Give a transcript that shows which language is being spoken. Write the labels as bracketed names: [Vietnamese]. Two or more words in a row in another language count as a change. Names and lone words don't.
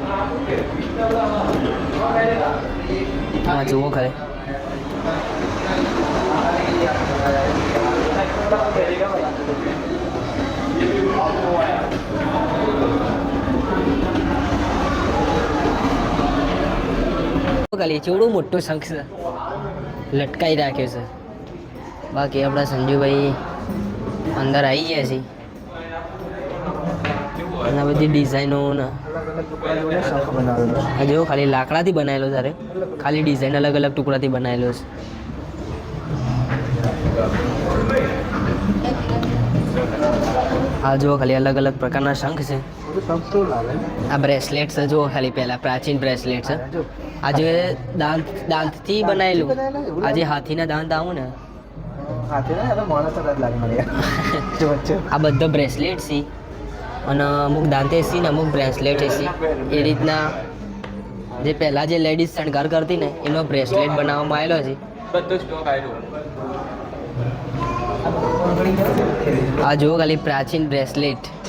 [Gujarati] હા જુઓ ખરે ખાલી ચેવડો મોટો શંખ છે, લટકાઈ રાખ્યો છે. બાકી આપણા સંજુભાઈ અંદર આવી ગયા છે અને આ બધી ડિઝાઇનો ને શંખ બનાવેલો આ જો ખાલી લાકડાથી બનાવેલો છે, ખાલી ડિઝાઇન અલગ અલગ ટુકડાથી બનાવેલો છે. આ જો ખાલી અલગ અલગ પ્રકારના શંખ છે. શંખ તો લાગે આ બ્રેસલેટ છે જો ખાલી પહેલા પ્રાચીન બ્રેસલેટ છે. આ જે દાંતથી બનાવેલું, આ જે હાથીના દાંત આવું ને हाथी ना तो मानस रात लागे मारे जो बच्चे આ બધા બ્રેસલેટ છે અને અમુક દાંતે છે ને અમુક બ્રેસલેટ છે. એ રીતના જે પહેલાં જે લેડીઝ શણગાર કરતી ને એનો બ્રેસલેટ બનાવવામાં આવેલો છે. આ જુઓ ખાલી પ્રાચીન બ્રેસલેટ.